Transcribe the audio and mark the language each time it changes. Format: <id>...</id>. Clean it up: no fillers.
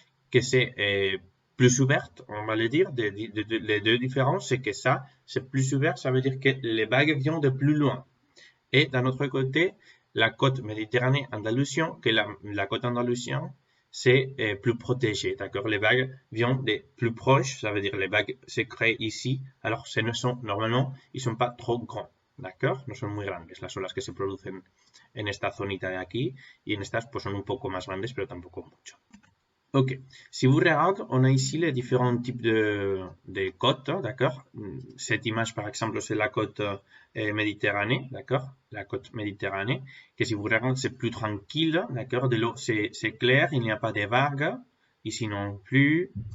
<fr>Que c'est plus ouverte, on va le dire. Les deux différences, c'est que ça, c'est plus ouvert, ça veut dire que les vagues viennent de plus loin. Et d'un autre côté, la côte Méditerranée andalusienne, que la côte andalusienne, c'est plus protégé, d'accord? Les vagues viennent des plus proches, ça veut dire les vagues se créent ici, alors normalement, ils sont pas trop grands, d'accord?</fr> <es>No son muy grandes las olas que se producen en esta zonita de aquí, y en estas pues son un poco más grandes, pero tampoco mucho.</es> <fr>Ok, si vous regardez, on a ici les différents types de côtes, d'accord? Cette image, par exemple, c'est la côte Méditerranée, d'accord? La côte Méditerranée, que si vous regardez, c'est plus tranquille, d'accord? De l'eau, c'est clair, il n'y a pas de vagues, ici non plus.</fr>